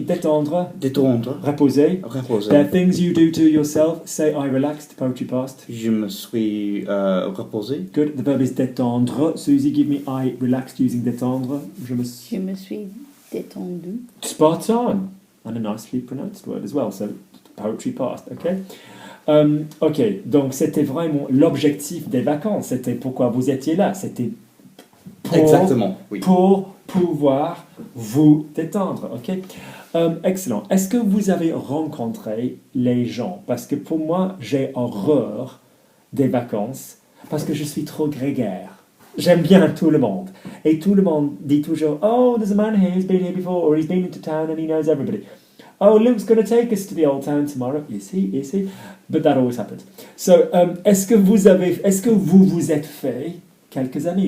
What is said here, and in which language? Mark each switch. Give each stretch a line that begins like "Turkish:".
English: Détendre, reposer. There are things you do to yourself. Say I relaxed, poetry past.
French: Je me suis reposé.
English: Good. The verb is détendre. Susie, give me I relaxed using détendre.
French: Je me suis détendu.
English: Spot on. And a nicely pronounced word as well. So poetry past, okay?
French: Ok, donc c'était vraiment l'objectif des vacances. C'était pourquoi vous étiez là. C'était Exactement, oui. Pour pouvoir vous détendre, ok? Excellent. Est-ce que vous avez rencontré les gens? Parce que pour moi, j'ai horreur des vacances parce que je suis trop grégaire. J'aime bien tout le monde. Et tout le monde dit toujours,
English: oh, there's a man here who's been here before, or he's been into town and he knows everybody. Oh, Luke's going to take us to the old town tomorrow. Is he? But that always happens. So,
French: est-ce que vous vous êtes fait quelques amis?